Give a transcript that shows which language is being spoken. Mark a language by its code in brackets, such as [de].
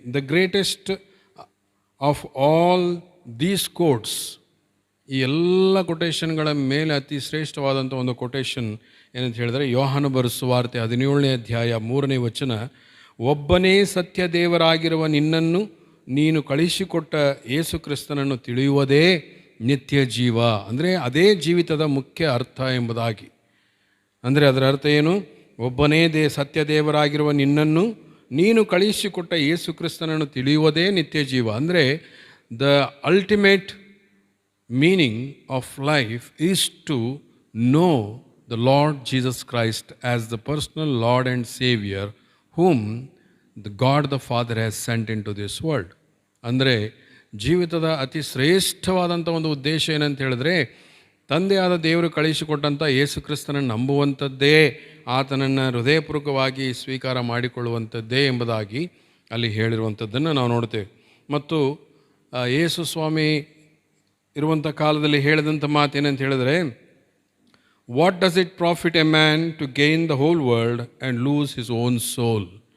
[en] the greatest of all these quotes, [kn] ಈ ಎಲ್ಲ ಕೊಟೇಶನ್ಗಳ ಮೇಲೆ ಅತಿ ಶ್ರೇಷ್ಠವಾದಂಥ ಒಂದು ಕೊಟೇಶನ್ ಏನಂತ ಹೇಳಿದರೆ, ಯೋಹಾನ ಬರೆಸುವಾರ್ತೆ 17ನೇ ಅಧ್ಯಾಯ 3ನೇ ವಚನ, ಒಬ್ಬನೇ ಸತ್ಯ ದೇವರಾಗಿರುವ ನಿನ್ನನ್ನು ನೀನು ಕಳಿಸಿಕೊಟ್ಟ ಯೇಸು ಕ್ರಿಸ್ತನನ್ನು ತಿಳಿಯುವುದೇ ನಿತ್ಯ ಜೀವ. ಅಂದರೆ ಅದೇ ಜೀವಿತದ ಮುಖ್ಯ ಅರ್ಥ ಎಂಬುದಾಗಿ. ಅಂದರೆ ಅದರ ಅರ್ಥ ಏನು? ಒಬ್ಬನೇ ಸತ್ಯ ದೇವರಾಗಿರುವ ನಿನ್ನನ್ನು ನೀನು ಕಳಿಸಿಕೊಟ್ಟ ಯೇಸು ಕ್ರಿಸ್ತನನ್ನು ತಿಳಿಯುವುದೇ ನಿತ್ಯ ಜೀವ. ಅಂದರೆ [en] The ultimate meaning of life is to know the Lord Jesus Christ as the personal Lord and Savior whom the God the Father has sent into this world. [kn] ಅಂದರೆ ಜೀವಿತದ ಅತಿ ಶ್ರೇಷ್ಠವಾದಂಥ ಒಂದು ಉದ್ದೇಶ ಏನಂತ ಹೇಳಿದ್ರೆ, ತಂದೆಯಾದ ದೇವರು ಕಳಿಸಿಕೊಟ್ಟಂಥ ಯೇಸು ಕ್ರಿಸ್ತನನ್ನು ನಂಬುವಂಥದ್ದೇ, ಆತನನ್ನು ಹೃದಯಪೂರ್ವಕವಾಗಿ ಸ್ವೀಕಾರ ಮಾಡಿಕೊಳ್ಳುವಂಥದ್ದೇ ಎಂಬುದಾಗಿ ಅಲ್ಲಿ ಹೇಳಿರುವಂಥದ್ದನ್ನು ನಾವು ನೋಡ್ತೇವೆ. ಮತ್ತು ಯೇಸು ಸ್ವಾಮಿ ಇರುವಂಥ ಕಾಲದಲ್ಲಿ ಹೇಳಿದಂಥ ಮಾತೇನಂತ ಹೇಳಿದ್ರೆ, [en] What does it profit a man to gain the whole world and lose his own soul.